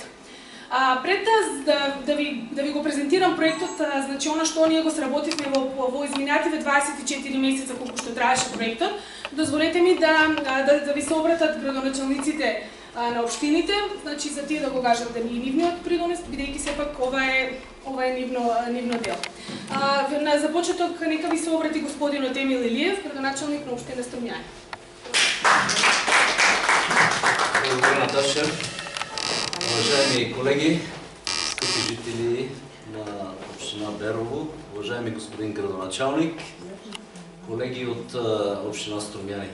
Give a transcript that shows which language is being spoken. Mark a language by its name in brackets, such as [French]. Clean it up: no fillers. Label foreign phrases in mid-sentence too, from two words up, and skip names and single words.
[Macedonian] Пред да ви го презентирам проектот, значи она што ние го сработивме во изминативе 24 месеца колку што траеше проектот, дозволете ми да ви се обратат градоначалниците на општините, значи за тие да го кажат да ни нивниот придонес, бидејќи сепак ова е нивно дел. На започеток нека ви се обрати господинот Емил Илиев, градоначалник на општина Струмјани. [Bulgarian] Благодаря, Наташа. Уважаеми колеги, скъпи жители на община Берово, уважаеми господин градоначалник, колеги от община Струмјани.